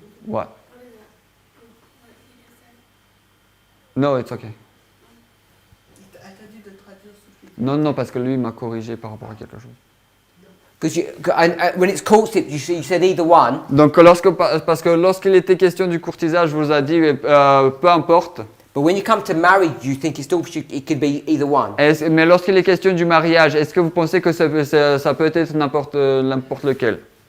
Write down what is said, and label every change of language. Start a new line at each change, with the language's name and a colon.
English: What? No, it's okay.
French: Elle t'a dit de traduire ce qu'il Non, parce que lui m'a corrigé par rapport à quelque chose.
English: Because when it's courtship, you said either one.
French: Donc parce que lorsqu'il était question du courtisage, je vous ai dit peu importe.
English: But when you come to marriage, you think it could be either one.
French: Mais lorsqu'il est question du mariage, est-ce que vous pensez que ça peut être n'importe lequel?